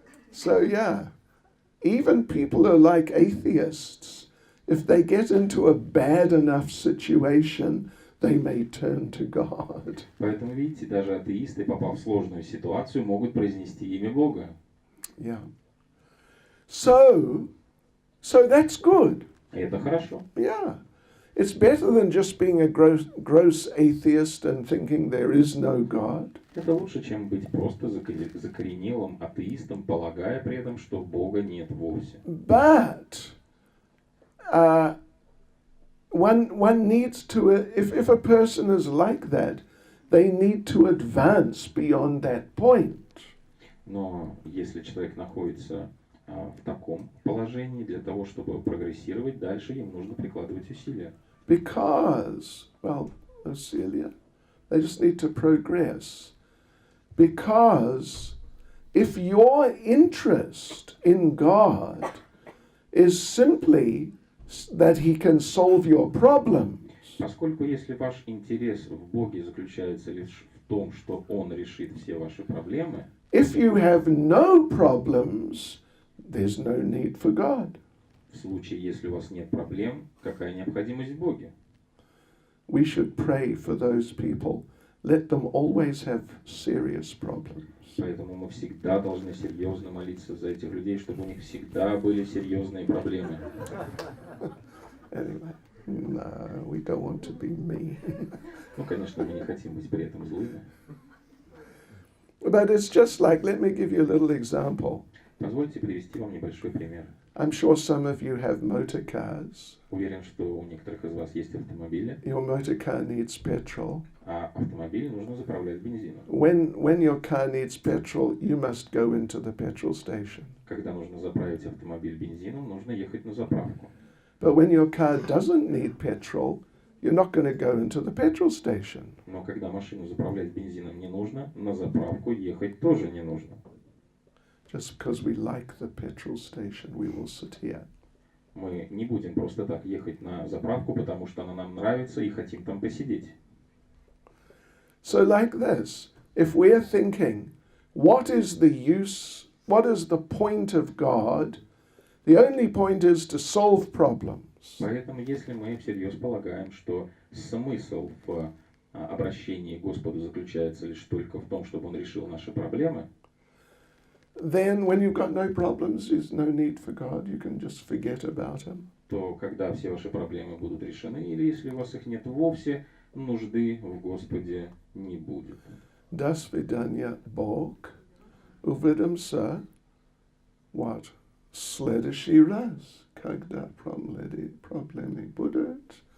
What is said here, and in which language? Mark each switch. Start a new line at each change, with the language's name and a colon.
English: So, yeah, even people who are like atheists, if they get into a bad enough situation, they may turn to God.
Russian: Поэтому, видите, даже атеисты, попав в сложную ситуацию, могут произнести имя Бога.
English: Yeah. So that's good.
Russian: И это хорошо.
English: Yeah. It's better than just being a gross atheist and thinking there is no God.
Russian: Это лучше, чем быть просто закоренелым атеистом, полагая при этом, что Бога нет вовсе.
English: But one needs to, if a person is like that, they need to advance beyond that point.
Russian: Но если человек находится в таком положении, для того, чтобы прогрессировать дальше, им нужно прикладывать усилия.
English: Because, well, Celia, they just need to progress. Because if your interest in God is simply that He can solve your problems,
Russian: Поскольку если ваш интерес в Боге заключается лишь в том, что Он решит все ваши проблемы,
English: if you have no problems, there's no need for God.
Russian: в случае, если у вас нет проблем, какая необходимость в Боге?
English: We should pray for those people. Let them always have serious problems.
Russian: Поэтому мы всегда должны серьезно молиться за этих людей, чтобы у них всегда были серьезные проблемы.
English: Anyway, no, we don't want to be mean.
Russian: Ну, конечно, мы не хотим быть при этом злыми.
English: But it's just like, let me give you a little example.
Russian: Позвольте привести вам небольшой пример.
English: I'm sure some of you have motor cars.
Russian: Уверен, что у некоторых из вас есть автомобили,
English: Your motor car needs petrol.
Russian: а автомобиль нужно заправлять бензином.
English: When your car needs petrol, you must go into the petrol station.
Russian: Когда нужно заправить автомобиль бензином, нужно ехать на заправку.
English: But when your car doesn't need petrol, you're not going to go into the petrol station.
Russian: Но когда машину заправлять бензином не нужно, на заправку ехать тоже не нужно.
English: Just because we like the petrol station, we will sit here.
Russian: Мы не будем просто так ехать на заправку, потому что она нам нравится и хотим там посидеть.
English: So like this, if we're thinking, what is the point of God? The only point is to solve problems.
Russian: Поэтому, если мы всерьез полагаем, что смысл в обращении к Господу заключается лишь только в том, чтобы Он решил наши проблемы,
English: then when you've got no problems, there's no need for God. You can just forget about Him.
Russian: то когда все ваши проблемы будут решены, или если у вас их нет вовсе, нужды в Господе не будет. До свидания, Бог. Увидимся.
English: What?
Russian: Следующий раз, когда проблемы будут.